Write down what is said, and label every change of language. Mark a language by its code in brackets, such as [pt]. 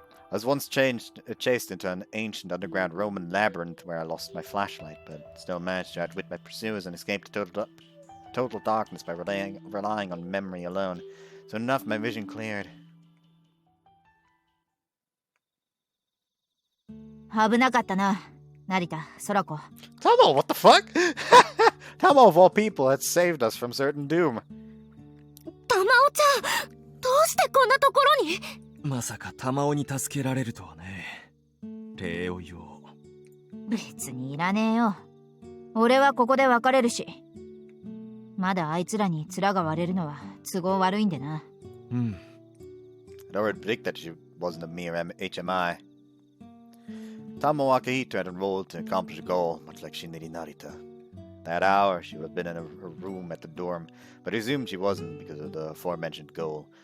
[en] I was once chased into an ancient underground Roman labyrinth where I lost my flashlight, but still managed to outwit my pursuers and escape to total darkness by relying on memory alone. Soon enough, my vision cleared. [ja] 危なかったな、成田、空子。 [en] Tamo, what the fuck? Tamo of all people had saved us from certain doom. [ja] 玉緒ちゃん、どうしてこんなところに？まさか玉緒に助けられるとはね。礼を言おう。別にいらねえよ。俺はここで別れるし。まだあいつらに面が割れるのは都合悪いんでな。うん。 [en] I'd already predicted that she wasn't a mere HMI. Tamo Akihito had enrolled to accomplish a goal, much like Shinri Narita. That hour, she would have been in her room at the dorm, but I assumed she wasn't because of the aforementioned goal.